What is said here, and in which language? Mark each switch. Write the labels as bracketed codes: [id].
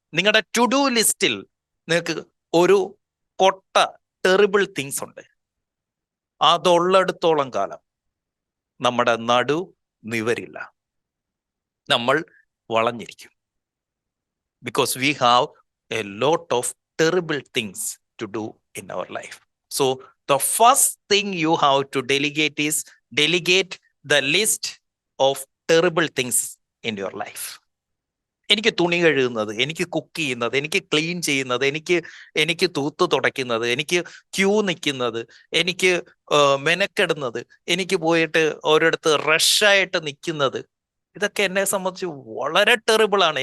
[ml] നിങ്ങളുടെ to do ലിസ്റ്റിൽ നിങ്ങൾക്ക് ഒരു കൊട്ട ടെറിബിൾ തിങ്സ് ഉണ്ട്. അതുള്ളിടത്തോളം കാലം നമ്മുടെ നടു നിവരില്ല, നമ്മൾ വളഞ്ഞിരിക്കും. [en] Because we have a lot of terrible things to do in our life. So the first thing you have to delegate is delegate the list of terrible things in your life. [ml] എനിക്ക് തുണി കഴുകുന്നത്, എനിക്ക് cook ചെയ്യുന്നത്, എനിക്ക് clean ചെയ്യുന്നത്, എനിക്ക് തൂത്ത് തുടയ്ക്കുന്നത്, എനിക്ക് ക്യൂ നിൽക്കുന്നത്, എനിക്ക് മെനക്കെടുന്നത്, എനിക്ക് പോയിട്ട് ഒരിടത്ത് റഷായിട്ട് നിൽക്കുന്നത്, ഇതൊക്കെ എന്നെ സംബന്ധിച്ച് വളരെ ടെറിബിൾ ആണ്.